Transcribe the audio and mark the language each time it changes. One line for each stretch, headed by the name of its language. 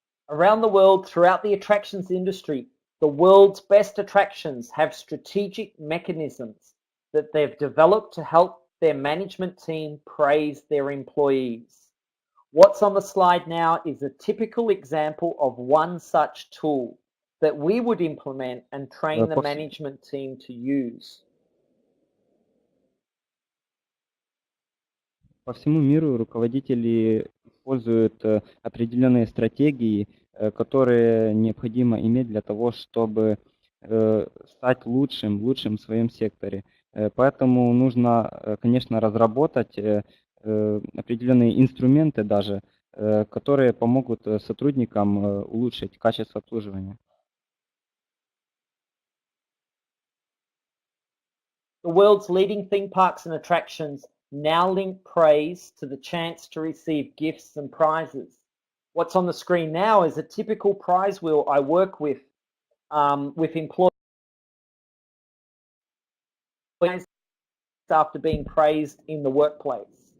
English: Around the world, throughout the attractions industry, the world's best attractions have strategic mechanisms that they've developed to help their management team praise their employees. What's on the slide now is a typical example of one such tool that we would implement and train the management team to use.
Russian: По всему миру руководители используют определенные стратегии, которые необходимо иметь для того, чтобы стать лучшим в своем секторе. Поэтому нужно, конечно, разработать определенные инструменты даже, которые помогут сотрудникам улучшить качество обслуживания.
English: The world's leading theme parks and attractions now link praise to the chance to receive gifts and prizes. What's on the screen now is a typical prize wheel I work with employees after being praised in the workplace.